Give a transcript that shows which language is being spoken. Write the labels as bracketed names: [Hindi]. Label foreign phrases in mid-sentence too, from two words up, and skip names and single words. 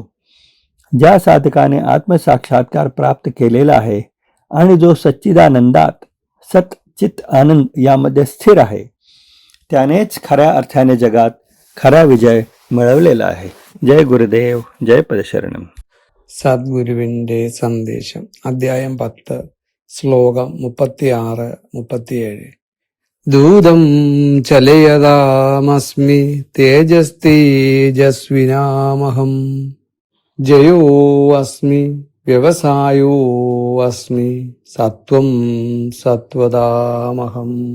[Marathi] ज्या साधकाने आत्मसाक्षात्कार प्राप्त केलेला आहे आणि जो सच्चिदानंदात सतचित आनंद यामध्ये स्थिर आहे त्यानेच खऱ्या अर्थाने जगात खरा विजय मिळवलेला आहे. जय गुरुदेव, जय पदशरणम. [Malayalam] സദ്ഗുരുവിന്റെ സന്ദേശം. അധ്യായം 10, ശ്ലോകം 36-37. [Sanskrit] ദൂതം ചലയതാമസ്മി തേജസ്തേജസ്വിനാമഹം ജയോ അസ്മി വ്യവസായോ അസ്മി സത്വം സത്വതാമഹം.